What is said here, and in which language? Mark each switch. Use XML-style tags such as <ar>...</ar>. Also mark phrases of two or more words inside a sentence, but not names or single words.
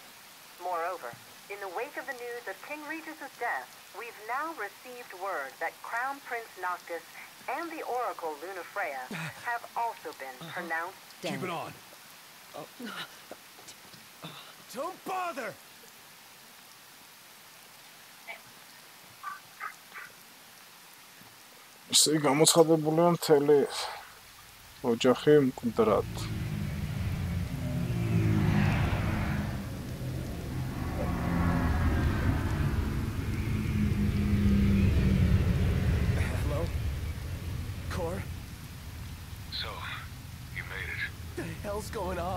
<en>Moreover, in the wake of the news of King Regis' death, we've now received word that Crown Prince Noctis and the Oracle Lunafreya have also been pronounced dead. Keep it on. Don't bother!</en> <ka>ისე გამოცხადებულია მთელი ოჯახი მკვდრად.</ka> <en>Hello? Cor? So, you made it. What the hell's going on?</en>